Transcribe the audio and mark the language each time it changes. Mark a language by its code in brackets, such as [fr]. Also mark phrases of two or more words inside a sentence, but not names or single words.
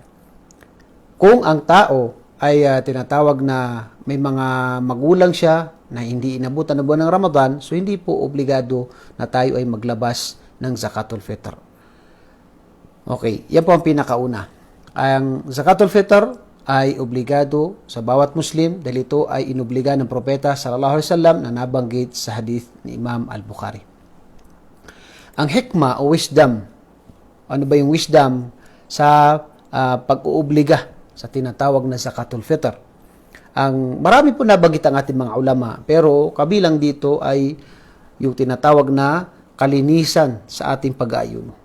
[tl] Kung ang tao ay tinatawag na may mga magulang siya na hindi inabutan ng buwan ng Ramadan, so hindi po obligado na tayo ay maglabas ng Zakatul Fitr. Okay, yan po ang pinakauna. Ang Zakatul Fitr ay obligado sa bawat Muslim dahil ito ay inobliga ng propeta [ar] صلى الله عليه وسلم [tl] na nabanggit sa hadith ni Imam Al-Bukhari. Ang hikmah o wisdom, ano ba yung wisdom sa pag-uubliga sa tinatawag na Zakatul Fitr? Ang marami po nabanggit ang ating mga ulama, pero kabilang dito ay yung tinatawag na kalinisan sa ating pag-aayuno.